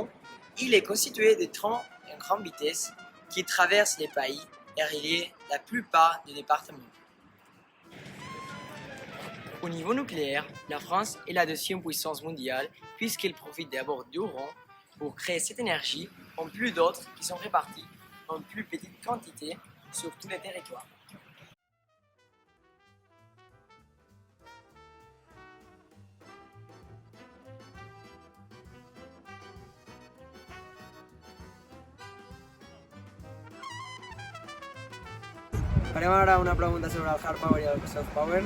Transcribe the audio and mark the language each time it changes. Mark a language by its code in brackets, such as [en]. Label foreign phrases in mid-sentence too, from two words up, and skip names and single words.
[fr] Il est constitué de trains à grande vitesse qui traversent les pays et relient la plupart des départements. Au niveau nucléaire, la France est la deuxième puissance mondiale puisqu'elle profite d'abord d'uranium pour créer cette énergie, en plus d'autres qui sont réparties en plus petite quantité sur tous les territoires. [ca] Farem ara una pregunta sobre el [en] hard power [ca] i el [en] soft power.